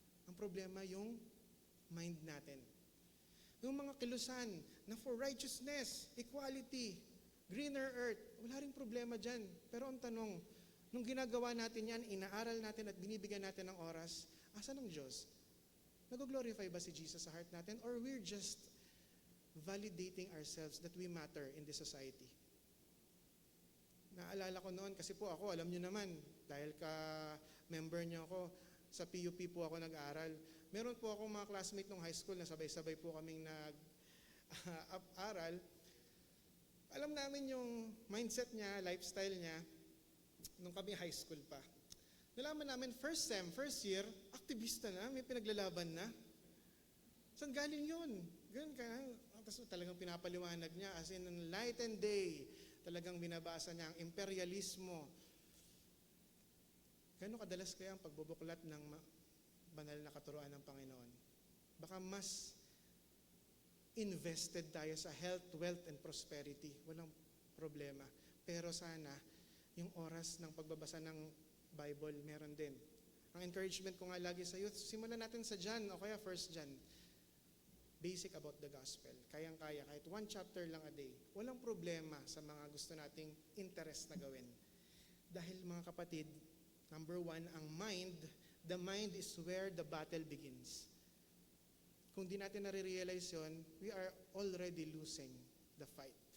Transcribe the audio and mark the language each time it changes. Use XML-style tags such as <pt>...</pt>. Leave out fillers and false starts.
<tl>Ang problema yung mind natin. Yung mga kilusan na</tl> <en>for righteousness, equality, greener earth,</en> <tl>wala ring problema dyan. Pero ang tanong, nung ginagawa natin yan, inaaral natin at binibigyan natin ng oras, asan ang Diyos? Nag-glorify ba si Jesus sa heart natin?</tl> <en>Or we're just validating ourselves that we matter in this society?</en> <tl>Naalala ko noon, kasi po ako, alam nyo naman, dahil ka-member nyo ako, sa PUP po ako nag-aral. Meron po akong mga classmate nung high school na sabay-sabay po kaming nag-aral. Alam namin yung mindset niya, lifestyle niya, nung kami high school pa. Nalaman namin, first sem, first year, aktivista na, may pinaglalaban na. Saan galing yun? Ganun ka, tapos talagang pinapaliwanag niya,</tl> <en>as in light and day,</en> <tl>talagang binabasa niya ang imperialismo. Gano'ng kadalas kaya ang pagbubuklat ng banal na katuruan ng Panginoon?</tl> <en>Baka mas invested tayo sa health, wealth, and prosperity.</en> <tl>Walang problema. Pero sana, yung oras ng pagbabasa ng Bible, meron din. Ang encouragement ko nga lagi sa youth, simulan natin sa John o kaya 1 John.</tl> <en>Basic about the gospel.</en> <tl>Kayang-kaya, kahit 1 chapter lang a day. Walang problema sa mga gusto nating interest na gawin. Dahil mga kapatid,</tl> <en>number 1, ang mind, the mind is where the battle begins.</en> <tl>Kung di natin nare-realize yun,</tl> <en>we are already losing the fight.</en>